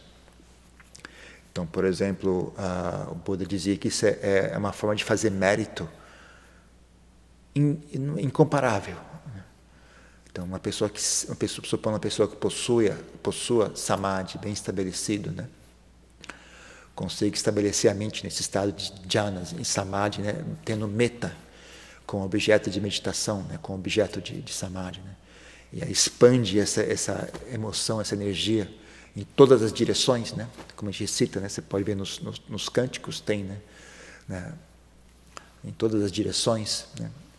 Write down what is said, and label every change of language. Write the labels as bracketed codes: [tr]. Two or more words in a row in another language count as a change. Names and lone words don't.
[pt] Então, por exemplo, o Buda dizia que isso é uma forma de fazer mérito incomparável. Então, supondo uma pessoa que possua samadhi bem estabelecido, né? Consiga estabelecer a mente nesse estado de jhana, em samadhi, né? Tendo metta como objeto de meditação, né? Como objeto de samadhi, né? E aí expande essa emoção, essa energia em todas as direções, né? Como a gente cita, né? Você pode ver nos cânticos, tem, né? Em todas as direções, né?